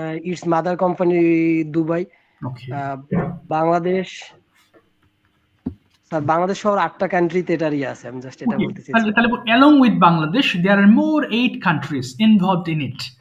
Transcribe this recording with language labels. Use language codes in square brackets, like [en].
[en] Its mother company Dubai. Okay. Bangladesh. [bn] Bangladesh or 8টা কান্ট্রিতে এটারই আছে আমি জাস্ট এটা বলতে চাইছি [en] তাহলে along with Bangladesh there are more 8 countries involved in it.